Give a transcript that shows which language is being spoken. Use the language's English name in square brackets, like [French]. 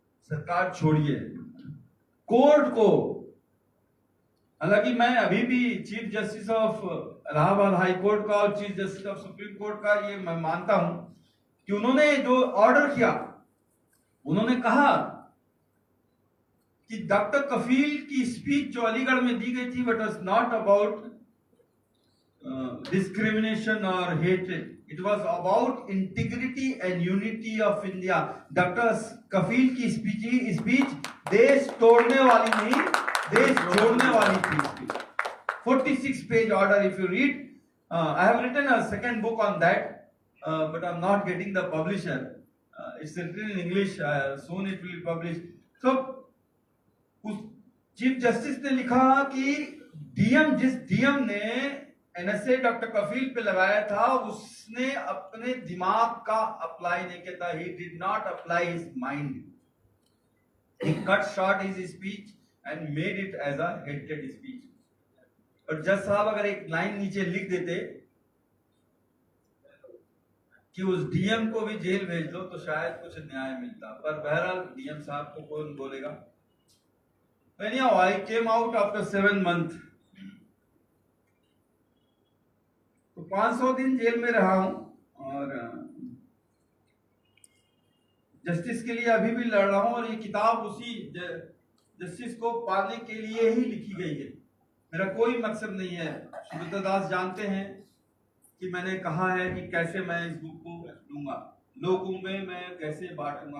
[Hindi] सरकार छोड़िए, कोर्ट को, हालांकि मैं अभी भी chief justice of Allahabad high court का और chief justice of supreme court का ये मैं मानता हूं कि उन्होंने जो ऑर्डर किया, उन्होंने कहा कि डॉक्टर कफील की स्पीच जो अलीगढ़ में दी गई थी, [English] But was not about discrimination or hatred. It was about integrity and unity of India. [Hindi] Doctor कफील की स्पीच देश तोड़ने वाली नहीं, देश जोड़ने वाली थी। [English] 46 page order, if you read. I have written a second book on that, but I'm not getting the publisher. It's written in English. Soon it will be published. [Hindi] So उस चीफ जस्टिस ने लिखा कि जिस DM ने NSA doctor कफील पे लगाया था, उसने अपने दिमाग का अप्लाई नहीं किया था। [English] He did not apply his mind. He cut short his speech and made it as a hated speech. [Hindi] और जज साहब अगर एक लाइन नीचे लिख देते कि उस डीएम को भी जेल भेज दो, तो शायद कुछ न्याय मिलता। पर बहरहाल डीएम साहब को कौन बोलेगा। [English] Anyhow, I came out after 7 months. [Hindi] तो 500 दिन जेल में रहा हूं और जस्टिस के लिए अभी भी लड़ रहा हूं। और ये किताब उसी जस्टिस को पाने के लिए ही लिखी गई है। मेरा कोई मकसद नहीं है। सुब्रता दास जानते हैं कि मैंने कहा है कि कैसे मैं इस बुक को दूंगा, लोगों में मैं कैसे बांटूंगा।